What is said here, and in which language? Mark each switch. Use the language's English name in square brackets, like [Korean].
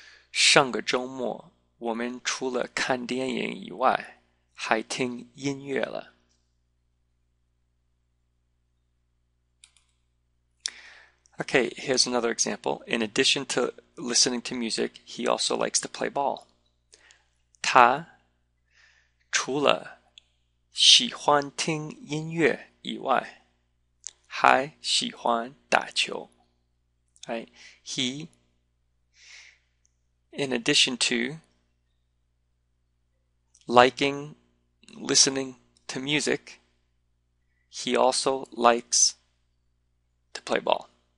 [Chinese] 上个周末我们除了看电影以外，还听音乐了. [English] Okay, here's another example. In addition to listening to music, he also likes to play ball. [Chinese] 他除了喜欢听音乐以外，还喜欢打球。 [English] Right? He, in addition to liking listening to music, he also likes to play ball.